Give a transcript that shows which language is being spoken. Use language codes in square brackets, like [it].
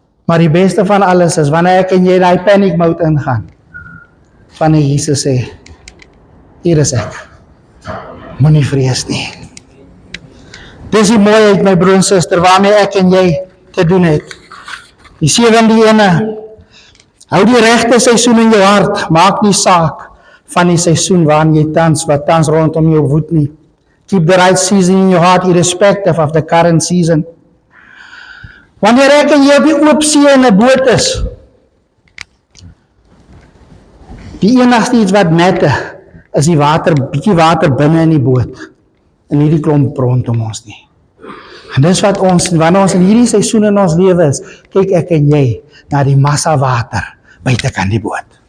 [af] Maar die beste van alles is, wanneer ek en jy die panic mode ingaan, wanneer Jesus sê, hier is ek, moenie vrees nie. Dis die mooiheid, my broer en suster, waarmee ek en jy te doen het. Die 7de ene, hou die regte seisoen in jou hart, maak nie saak van die seisoen waarin jy wat tans rondom jou woed nie. [en] Keep the right season in your heart, irrespective of the current season. [af] Wanneer ek en jy op die oop see in 'n boot is, die enigste iets wat matter, is die bietjie water binne in die boot, en nie die klomp rondom ons nie. En dis wat ons, wanneer ons in hierdie seisoen in ons lewe is, kyk ek en jy na die massa water buitekant die boot.